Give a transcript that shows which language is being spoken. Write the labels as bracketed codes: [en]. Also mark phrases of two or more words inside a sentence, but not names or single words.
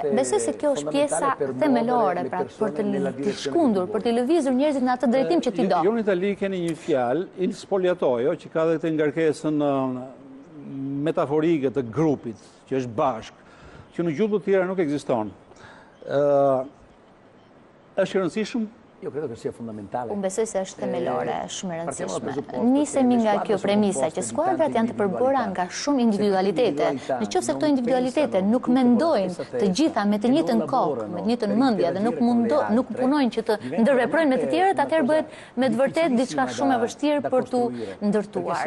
[sq] Besoj se kjo është pjesa themelore pra për të shkundur, për të lëvizur njerëzit në atë drejtim që ti do. Ju në Itali keni një fjalë, [it] il spoliatoio, [sq] që ka dhe këtë ngarkesën metaforike të grupit, që është bashk, që në gjuhë të tjera nuk ekziston. Është i rëndësishëm? [it] Io credo che sia fondamentale. [sq] Unë besoj se është themelore, shumë e rëndësishme. Nisemi nga kjo premisa që skuadrat janë të përbëra nga shumë individualitete. Në qoftë se këto individualitete nuk mendojnë të gjitha me të njëjtën kokë, me të njëjtën mendje dhe nuk punojnë që të ndërveprojnë me të tjerët, atëherë bëhet me të vërtetë diçka shumë e vështirë për tu ndërtuar.